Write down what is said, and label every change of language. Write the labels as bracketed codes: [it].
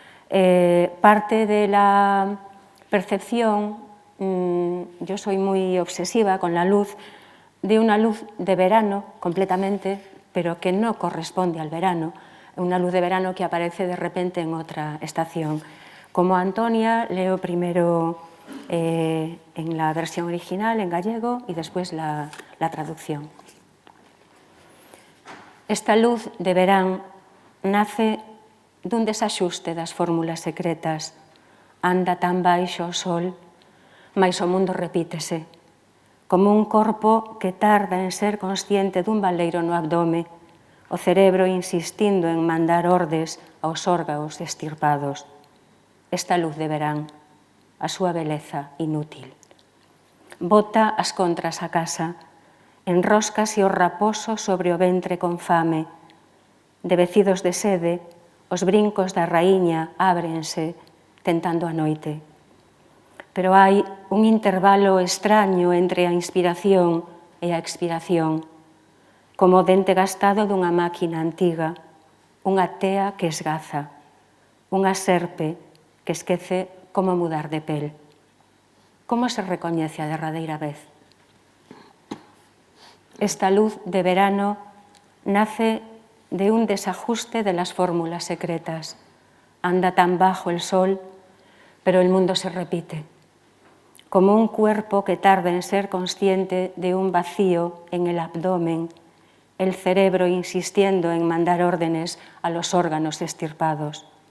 [es] Parte de la percepción, yo soy muy obsesiva con la luz, de una luz de verano completamente, pero que no corresponde al verano, una luz de verano que aparece de repente en otra estación. Como Antonia, leo primero en la versión original, en gallego, y después la traducción. [gl] Esta luz de verán nace dun desaxuste das fórmulas secretas. Anda tan baixo o sol, mais o mundo repítese, como un corpo que tarda en ser consciente dun baleiro no abdome, o cerebro insistindo en mandar ordes aos órganos extirpados. Esta luz de verán, a súa beleza inútil. Bota as contras a casa, enróscase o raposo sobre o ventre con fame. Devecidos de sede, os brincos da raíña ábrense, tentando a noite. Pero hai un intervalo extraño entre a inspiración e a expiración, como o dente gastado dunha máquina antiga, unha tea que esgaza, unha serpe que esquece como mudar de pel. Como se recoñece a derradeira vez? [es] Esta luz de verano nace de un desajuste de las fórmulas secretas. Anda tan bajo el sol, pero el mundo se repite, como un cuerpo que tarda en ser consciente de un vacío en el abdomen, el cerebro insistiendo en mandar órdenes a los órganos extirpados.